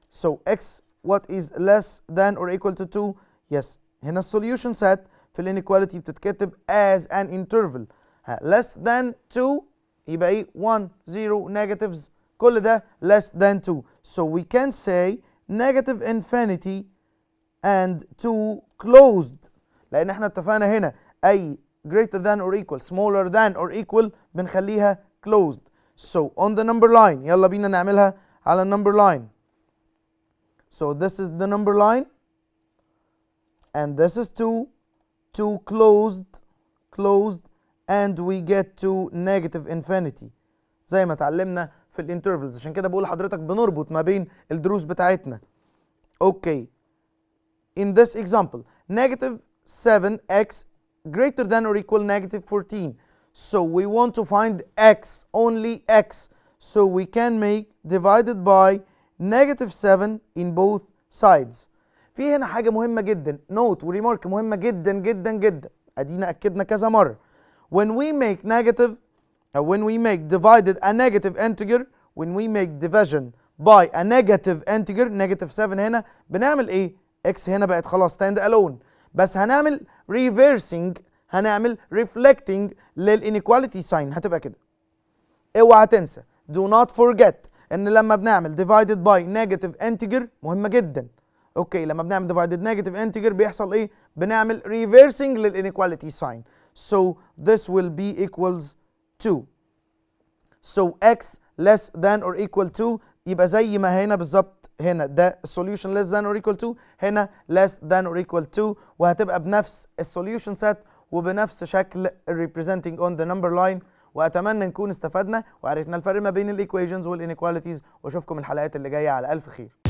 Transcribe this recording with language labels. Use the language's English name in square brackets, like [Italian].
[English] so x what is less than or equal to 2؟ yes. [Arabic] هنا السوليوشن سيت في الانيكواليتي بتتكتب as an interval. [English] less than 2 يبقى ايه؟ 1 0 negatives، كل ده less than 2. so we can say negative infinity and 2 closed، لان احنا اتفقنا هنا اي greater than or equal, smaller than or equal بنخليها closed. so on the number line يلا بينا نعملها على number line. so this is the number line and this is 2 closed and we get to negative infinity زي ما اتعلمنا في الانترفلز. [Arabic] عشان كده بقول لحضرتك بنربط ما بين الدروس بتاعتنا. [English] Okay in this example negative 7x greater than or equal negative 14, so we want to find x, only x, so we can make divided by negative 7 in both sides. [Arabic] في هنا حاجة مهمة جدا، نوت وريمارك مهمة جدا جدا جدا، ادينا اكدنا كذا مرة. [English] when we make negative when we make divided a negative integer, when we make division by a negative integer negative 7 هنا بنعمل ايه؟ x هنا بقت خلاص stand alone، بس هنعمل reversing، هنعمل reflecting للانيكواليتي ساين، هتبقى كده. [Arabic] اوعى تنسى do not forget ان لما بنعمل divided by negative integer مهمة جدا. اوكي لما بنعمل divided negative integer بيحصل ايه؟ بنعمل reversing للانيكواليتي ساين. [English] so this will be equals 2. so x less than or equal to يبقى زي ما هنا بالظبط، هنا ده solution less than or equal to، هنا less than or equal to، وهتبقى بنفس السوليوشن set وبنفس شكل representing on the number line. [Arabic] واتمنى نكون استفدنا وعرفنا الفرق ما بين الايكويشنز والانيكواليتيز، واشوفكم الحلقات اللي جايه على الف خير.